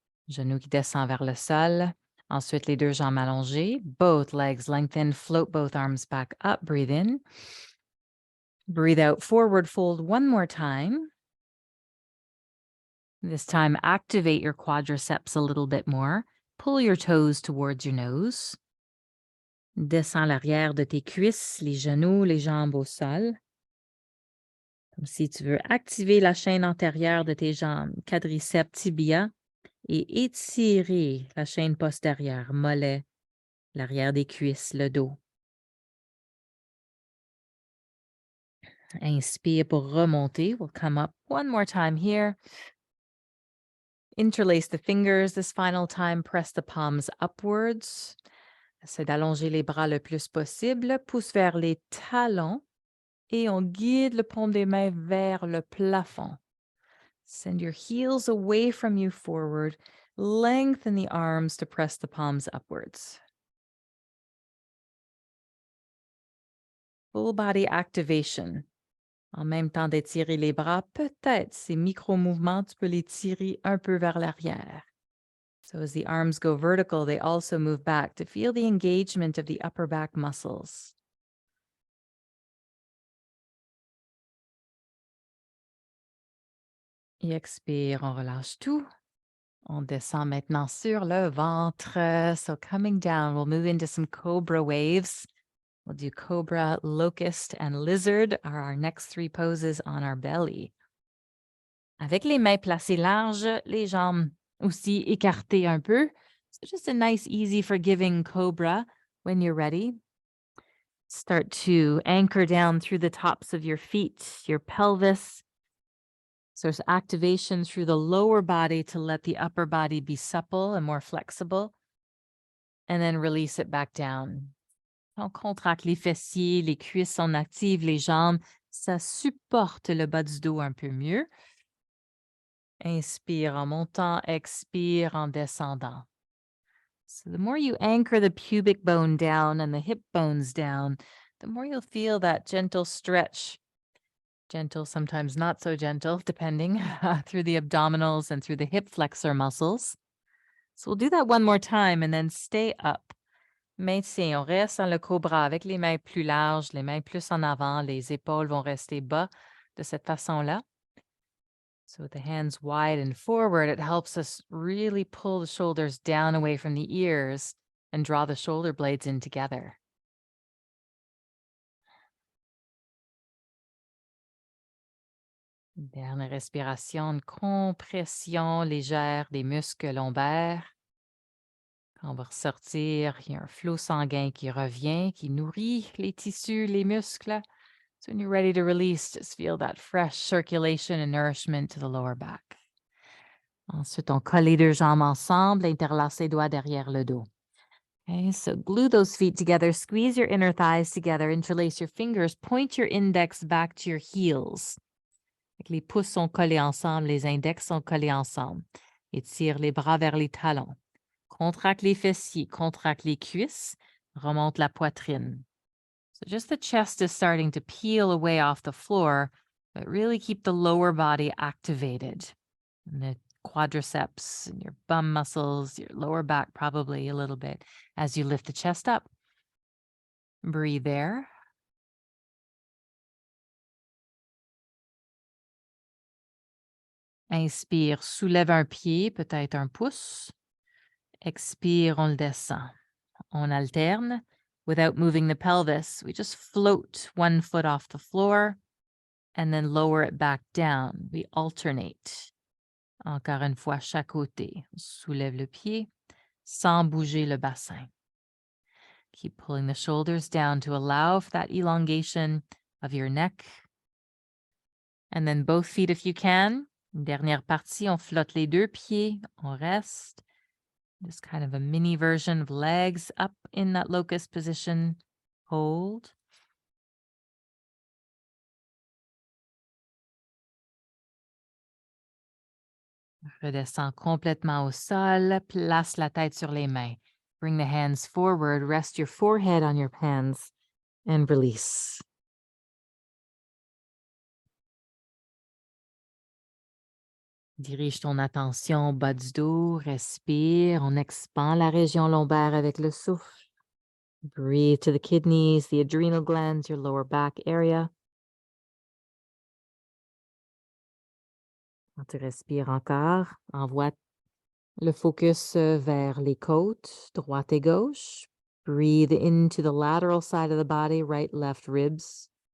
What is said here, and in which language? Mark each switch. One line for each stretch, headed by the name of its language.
French: Genou qui descend vers le sol. Ensuite, les deux jambes allongées.
English: Both legs lengthen. Float both arms back up. Breathe in. Breathe out. Forward fold one more time. This time, activate your quadriceps a little bit more. Pull your toes towards your nose.
French: Descends l'arrière de tes cuisses, les genoux, les jambes au sol. Comme si tu veux activer la chaîne antérieure de tes jambes, quadriceps, tibia, et étirer la chaîne postérieure, mollet, l'arrière des cuisses, le dos. Inspire pour remonter.
English: We'll come up one more time here. Interlace the fingers. This final time, press the palms upwards.
French: Essaie d'allonger les bras le plus possible. Pousse vers les talons et on guide le paume des mains vers le plafond.
English: Send your heels away from you forward. Lengthen the arms to press the palms upwards. Full body activation.
French: En même temps d'étirer les bras, peut-être ces micro-mouvements, tu peux les tirer un peu vers l'arrière.
English: So as the arms go vertical, they also move back to feel the engagement of the upper back muscles.
French: Et expire, on relâche tout. On descend maintenant sur le ventre.
English: So coming down, we'll move into some cobra waves. We'll do cobra, locust, and lizard are our next three poses on our belly.
French: Avec les mains placées larges, les jambes aussi écartées un peu.
English: So just a nice, easy, forgiving cobra When you're ready, start to anchor down through the tops of your feet, your pelvis. So there's activation through the lower body to let the upper body be supple and more flexible. And then release it back down.
French: On contracte les fessiers, les cuisses, on active les jambes. Ça supporte le bas du dos un peu mieux. Inspire en montant, expire en descendant.
English: So the more you anchor the pubic bone down and the hip bones down, the more you'll feel that gentle stretch. Gentle, sometimes not so gentle, depending, through the abdominals and through the hip flexor muscles. So we'll do that one more time and then stay up.
French: Maintien, on reste dans le cobra avec les mains plus larges, les mains plus en avant, les épaules vont rester bas de cette façon-là.
English: So with the hands wide and forward, it helps us really pull the shoulders down away from the ears and draw the shoulder blades in together.
French: Dernière respiration, une compression légère des muscles lombaires. Quand on va ressortir, il y a un flot sanguin qui revient, qui nourrit les tissus, les muscles.
English: So when you're ready to release, just feel that fresh circulation and nourishment to the lower back.
French: Ensuite, on colle les deux jambes ensemble, interlace les doigts derrière le dos.
English: Okay, so glue those feet together, squeeze your inner thighs together, interlace your fingers, point your index back to your heels.
French: Les pouces sont collés ensemble, les index sont collés ensemble. Étire les bras vers les talons. Contracte les fessiers, contracte les cuisses, remonte la poitrine.
English: So just the chest is starting to peel away off the floor, but really keep the lower body activated. And the quadriceps and your bum muscles, your lower back probably a little bit as you lift the chest up. Breathe there.
French: Inspire, soulève un pied, peut-être un pouce. Expire, on le descend. On alterne
English: without moving the pelvis. We just float one foot off the floor and then lower it back down. We alternate.
French: Encore une fois, chaque côté. On soulève le pied sans bouger le bassin.
English: Keep pulling the shoulders down to allow for that elongation of your neck. And then both feet if you can.
French: Une dernière partie, on flotte les deux pieds, on reste.
English: Just kind of a mini version of legs up in that locust position. Hold.
French: Redescends complètement au sol. Place la tête sur les mains.
English: Bring the hands forward. Rest your forehead on your hands and release.
French: Dirige ton attention au bas du dos. Respire. On expand la région lombaire avec le souffle.
English: Breathe to the kidneys, the adrenal glands, your lower back area.
French: Quand tu respires encore, envoie le focus vers les côtes, droite et gauche.
English: Breathe into the lateral side of the body, right, left ribs.